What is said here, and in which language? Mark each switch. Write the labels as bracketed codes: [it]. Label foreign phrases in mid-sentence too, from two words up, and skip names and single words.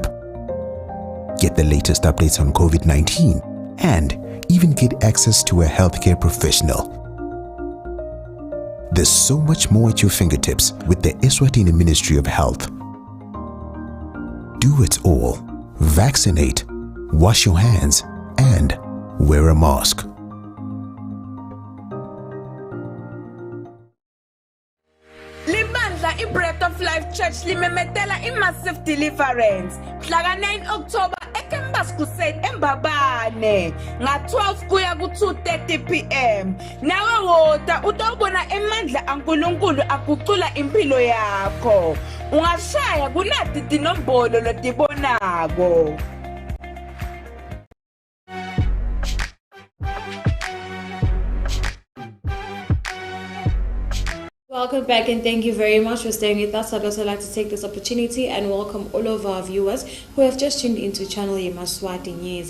[en] Get the latest updates on COVID-19 and even get access to a healthcare professional. There's so much more at your fingertips with the Eswatini Ministry of Health. Do it all. Vaccinate, wash your hands, and wear a mask. [ss] Libandla iBreath of Life Church limemetela i- [en] massive deliverance. [ss] Mhlaka 9 October eKembas Crusade eMbabane nga-12 kuya ku-2:30 p.m. Nawe woda utawubona emandla aNkulunkulu agucula impilo yakho. Ungashaya kunati tinombolo lotibonako. [en] Welcome back and thank you very much for staying with us. I'd also like to take this opportunity and welcome all of our viewers who have just tuned into channel Yemaswati News.